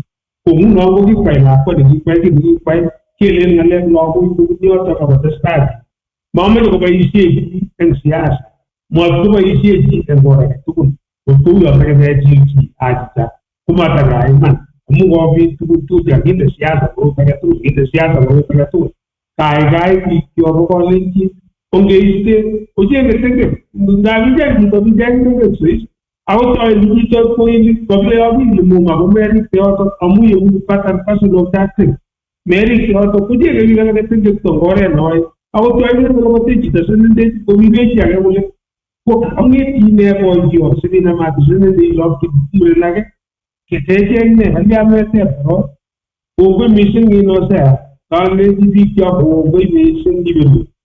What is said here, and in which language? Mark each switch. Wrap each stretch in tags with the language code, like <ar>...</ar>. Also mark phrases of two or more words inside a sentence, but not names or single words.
<kln>Ko nguno ko kikwai lakwa nekikwai kiy nekikwai kelen ng'alek lagok tugul yotok akotestai. Mameche koboisie chi eng siasa, matkoboisie chi eng or age tugul. Kotuyo sekechil chi achita komataka iman amu kobit tuguk tugul chekakinde siasa korot age tugul, kinde siasa korot age tugul. Kaikai biik kyok ko kalenjin ongeiste ochenge tengek ngakicheng chito kicheng tengek sois akot choe koilik kabile yoki limung ako merik yotok amu yeu</kln> <en>pattern personal tactic</en> <kln>merik yotok kochenge biik alake tengek tong oret noe akot choe kole chito senendech kokibechi age kole ko ang'eti ine boisyot sikinamati senendech lok muren age ketecheng ne aliametep korok. Kongoi mising inosea kalenji biik kyok kongoi mising kibelu.</kln>